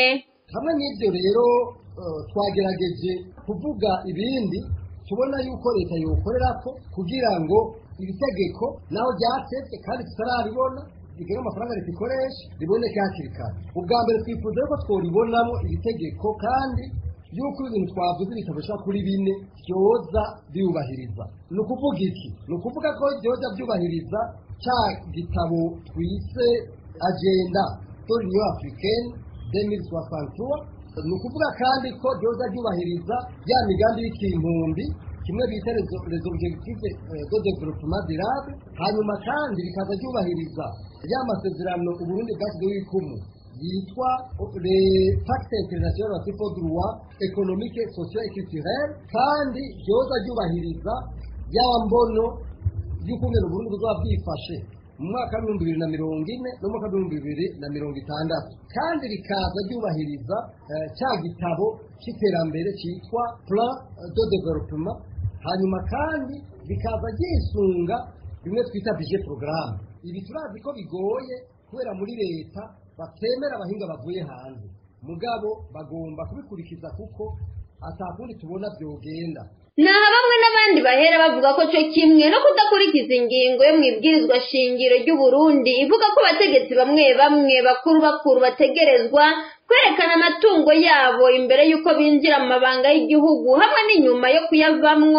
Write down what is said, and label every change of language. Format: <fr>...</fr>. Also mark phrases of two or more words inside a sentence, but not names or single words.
<rn>Hamwe n'ibyo rero twagerageje kuvuga ibindi tubona yuko leta yokorerako kugira ngo iri tegeko naho ryatevye kandi tutararibona rigena amafaranga leta ikoresha riboneke hakiri kare. Ubwa mbere twifuza ko tworibonamo iri tegeko kandi yuko ibintu twavuze bitabasha kuri bine byoza byubahiriza. Ni ukuvuga iki? Ni ukuvuga ko byoza byubahiriza cya gitabo twise agenda de l'Union africaine 2063. Ni ukuvuga kandi ko byoza byubahiriza ya migambi y'ikihumbi kimwe bita</rn> <fr>les objectifs de développement durable,</fr> <rn>hanyuma kandi bikaza byubahiriza ya masezerano Uburundi bwashyizeho y'ikumu yitwa</rn> <fr>les pactes internationaux pour le droit économique, social et culturel,</fr> <rn>kandi byoza byubahiriza ya mbono y'ukungene Uburundi buzaba bwifashe mu mwaka wa 2040 no mu mwaka wa 2060, kandi rikaza byubahiriza cya gitabo cy'iterambere cyitwa</rn> <fr>plan de développement,</fr> <rn>hanyuma kandi bikaza gisunga bimwe twita</rn> <en>budget programme.</en> <rn>Ibi turazi ko bigoye kubera muri leta batemera abahinga bavuye hanze, mugabo bagomba kubikurikiza kuko atakundi tubona byogenda. Naha bamwe n'abandi bahera bavuga ko cyo kimwe no kudakurikiza ingingo yo mwibwirizwa shingiro ry'u Burundi ivuga ko abategetsi bamwe bakuru bategerezwa kwerekana amatungo yabo imbere y'uko binjira mu mabanga y'igihugu hamwe n'inyuma yo kuyavamwo.</rn>